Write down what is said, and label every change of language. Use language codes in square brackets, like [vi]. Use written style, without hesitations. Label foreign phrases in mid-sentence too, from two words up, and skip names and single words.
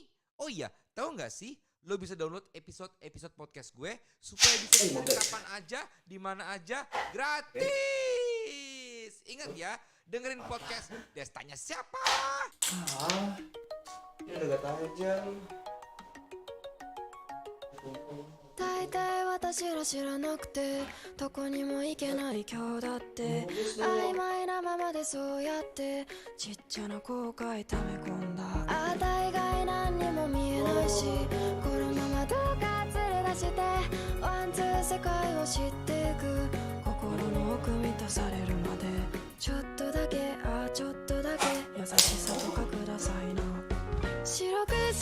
[id] Oh iya, tahu nggak sih? Lo bisa [en] download episode podcast [id] gue supaya bisa dengerin kapan aja, di mana aja, gratis. Ingat ya, dengerin podcast Destanya Siapa. Ini udah gak tajam. [ja] 大体私ら知らなくてどこにも行けない今日だって曖昧なままでそうやってちっちゃな後悔溜め込んだ大概何にも見えないしこのままどうか連れ出してワンツー世界を知っていく心の奥満たされるまでちょっとだけちょっとだけ優しさとかくださいな白く